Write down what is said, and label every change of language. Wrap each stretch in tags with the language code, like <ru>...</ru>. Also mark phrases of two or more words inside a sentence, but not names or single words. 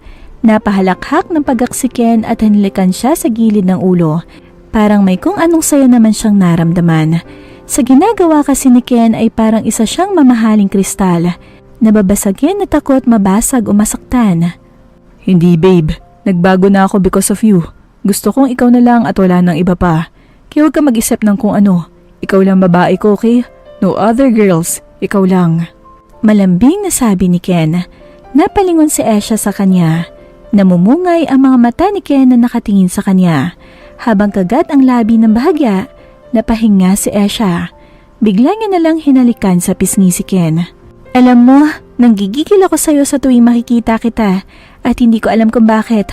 <tl>Napahalakhak ng pagaksiken at hanlikan siya sa gilid ng ulo. Parang may kung anong saya naman siyang naramdaman. Sa ginagawa kasi ni Ken ay parang isa siyang mamahaling kristal. Nababasagin na takot mabasag o masaktan. Hindi babe, nagbago na ako</tl> <en>because of you.</en> <tl>Gusto kong ikaw na lang at wala nang iba pa. Kaya huwag ka mag-isip ng kung ano. Ikaw lang babae ko,</tl> <en>okay? No other girls,</en> <tl>ikaw lang. Malambing na sabi ni Ken. Napalingon si Esha sa kanya. Namumungay ang mga mata ni Ken na nakatingin sa kanya. Habang kagat ang labi ng bahagya, napahinga si Esha. Bigla niya nalang hinalikan sa pisngi si Ken. Alam mo, nanggigigil ako sa'yo sa tuwing makikita kita at hindi ko alam kung bakit.</tl>